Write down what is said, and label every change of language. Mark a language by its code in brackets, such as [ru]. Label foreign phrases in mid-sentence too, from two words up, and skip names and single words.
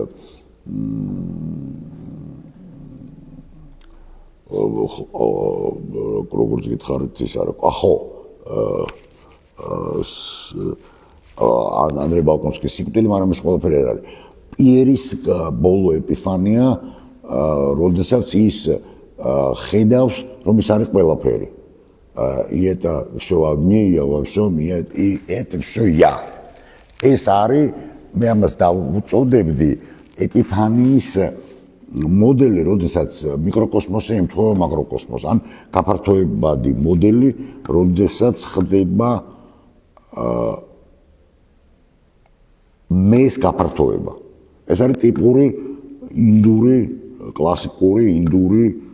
[ka] როგორც გითხარით ის არა ხო ანდრე ბალკონსკის სიკვდილი მაგრამ ეს ყველაფერი არ არის პიერის ბოლო ეპიფანია როდესაც ის ხედავს რომ ის არის ყველაფერი [ru] и это всё во мне я во всём и это всё я [ka] ეს არის მე ამას დავუწოდებდი ეპიფანიის მოდელი როდესაც მიკროკოსმოსი ემთხვევა მაკროკოსმოსს ან გაფართოებადი მოდელი როდესაც ხდება მეს გაფართოება ეს არის ტიპური ინდური კლასიკური ინდური